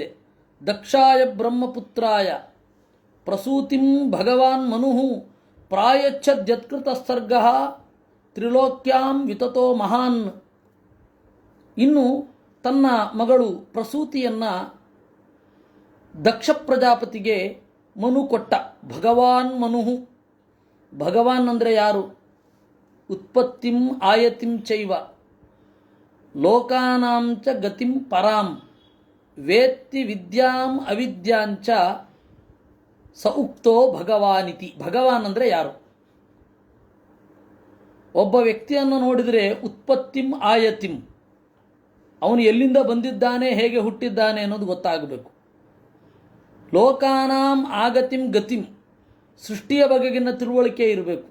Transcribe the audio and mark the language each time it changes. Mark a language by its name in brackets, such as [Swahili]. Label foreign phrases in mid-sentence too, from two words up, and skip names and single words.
[Sanskrit] ದಕ್ಷಾಯ ಬ್ರಹ್ಮಪುತ್ರಾಯ ಪ್ರಸೂತಿಂ ಭಗವಾನ್ ಮನು ಪ್ರಾಯಚ್ಛದ್ಯತ್ಕೃತ ಸರ್ಗ ತ್ರಿಲೋಕ್ಯಾಂ ವಿತತೋ ಮಹಾನ್. [Kannada] ಇನ್ನು ತನ್ನ ಮಗಳು ಪ್ರಸೂತಿಯನ್ನು ದಕ್ಷ ಪ್ರಜಾಪತಿಗೆ ಮನು ಕೊಟ್ಟ. ಭಗವಾನ್ ಮನು. ಭಗವಾನ್ ಅಂದರೆ ಯಾರು? [Sanskrit] ಉತ್ಪತ್ತಿಂ ಆಯತಿಂ ಚೈವ ಲೋಕಾನಾಂ ಚ ಗತಿಂ ಪರಾಂ ವೇತ್ತಿ ವಿದ್ಯಾಂ ಅವಿದ್ಯಾಂಚ ಸ ಉಕ್ತೋ ಭಗವಾನಿತಿ. [Kannada] ಭಗವಾನ್ ಅಂದರೆ ಯಾರು? ಒಬ್ಬ ವ್ಯಕ್ತಿಯನ್ನು ನೋಡಿದರೆ [Sanskrit] ಉತ್ಪತ್ತಿಂ ಆಯತಿಂ, [Kannada] ಅವನು ಎಲ್ಲಿಂದ ಬಂದಿದ್ದಾನೆ, ಹೇಗೆ ಹುಟ್ಟಿದ್ದಾನೆ ಅನ್ನೋದು ಗೊತ್ತಾಗಬೇಕು. [Sanskrit] ಲೋಕಾನಾಂ ಆಗತಿಂ ಗತಿಂ, [Kannada] ಸೃಷ್ಟಿಯ ಬಗೆಗಿನ ತಿಳುವಳಿಕೆ ಇರಬೇಕು.